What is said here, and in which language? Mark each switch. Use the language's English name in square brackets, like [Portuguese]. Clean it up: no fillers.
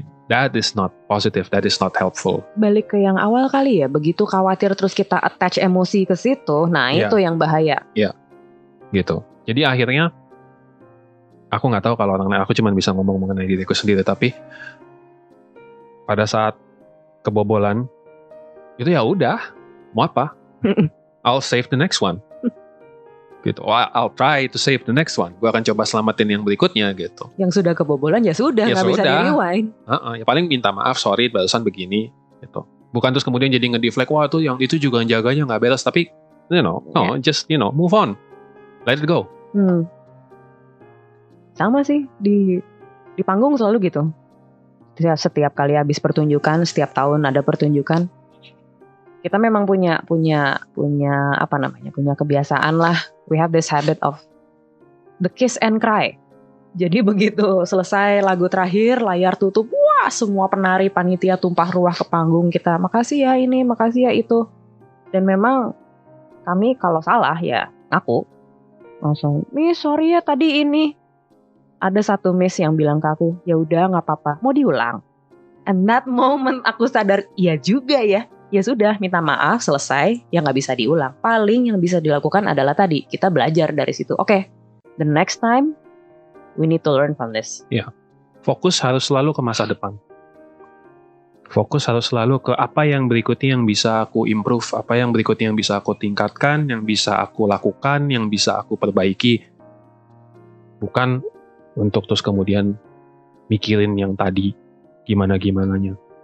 [English] That is not positive, that is not helpful. [Indonesian] Balik ke yang awal kali ya, begitu khawatir terus kita attach emosi ke situ, nah itu yang bahaya. Iya, gitu. Jadi akhirnya aku nggak tahu kalau orang lain, aku cuma bisa ngomong mengenai diriku sendiri. Tapi pada saat kebobolan itu ya udah, mau apa? [English] I'll save the next one. Gitu. I'll try to save the next one. [Indonesian] Gue akan coba selamatin yang berikutnya gitu. Yang sudah kebobolan ya sudah, nggak bisa di-rewind. Ya paling minta maaf, sorry, barusan begini gitu. Bukan terus kemudian jadi nge-deflect, wah tuh yang itu juga jaganya nggak beres. [English] Tapi just move on, let it go. [Indonesian] Sama sih di panggung selalu gitu. Setiap kali habis pertunjukan, setiap tahun ada pertunjukan, kita memang punya apa namanya, punya kebiasaan lah. [English] We have this habit of the kiss and cry. [Indonesian] Jadi begitu selesai lagu terakhir, layar tutup, wah semua penari panitia tumpah ruah ke panggung kita. Makasih ya ini, makasih ya itu. Dan memang kami kalau salah ya aku langsung, Miss sorry ya tadi ini. Ada satu miss yang bilang ke aku, ya udah nggak apa-apa, mau diulang. [English] And that moment [Indonesian] aku sadar, iya juga ya. Ya sudah, minta maaf, selesai, ya nggak bisa diulang. Paling yang bisa dilakukan adalah tadi, kita belajar dari situ. [English] Oke, the next time, we need to learn from this. [Indonesian] Ya, fokus harus selalu ke masa depan. Fokus harus selalu ke apa yang berikutnya yang bisa aku improve, apa yang berikutnya yang bisa aku tingkatkan, yang bisa aku lakukan, yang bisa aku perbaiki. Bukan untuk terus kemudian mikirin yang tadi, gimana-gimananya.